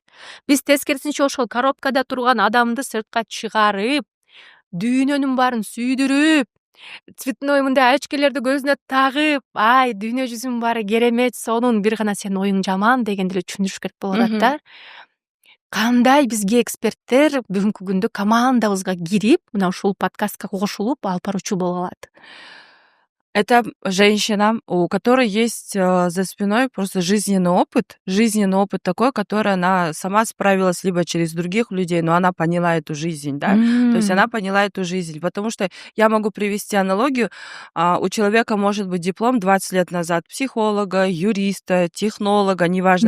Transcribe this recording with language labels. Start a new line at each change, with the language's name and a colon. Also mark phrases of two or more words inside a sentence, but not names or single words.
Kyrgyz: Биз тескерисинче ошол коробкада турган адамды сыртка чыгарып, дүйнөнүн баарын сүйдүрүп, цветной мындай очкелерди көзүнө тагып, дүйнө жүзүнүн баары керемет, сонун бир гана сенин оюң жаман дегенди эле түшүндүрүш керек болуп атат да. Мгм. Кандай бизге эксперттер бүгүнкү күндө командабызга кирип, мына ушул подкастка кошулуп алып баруучу боло алат?
Russian: Это женщина, у которой есть за спиной просто жизненный опыт такой, который она сама справилась либо через других людей, но она поняла эту жизнь, да, то есть М. она поняла эту жизнь, потому что я могу привести аналогию, у человека может быть диплом 20 лет назад психолога, юриста, технолога, неважно,